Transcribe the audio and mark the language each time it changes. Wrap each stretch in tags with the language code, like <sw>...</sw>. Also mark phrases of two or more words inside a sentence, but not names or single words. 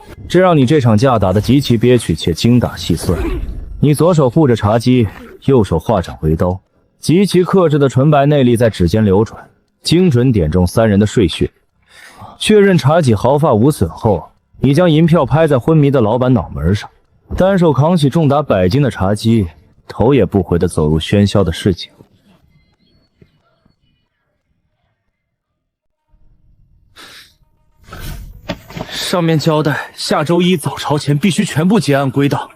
<zh>這讓你這場架打得極其憋屈且精打細算。你左手護着茶几，右手化掌為刀，極其克制的純白內力在指尖流轉，精準點中3人的睡穴。確認茶几毫髮無損後，你將銀票拍在昏迷的老板腦門上，單手扛起重達100斤的茶几，頭也不回地走入喧囂的市井。上面交代，下周1早朝前必須全部結案歸檔。</zh>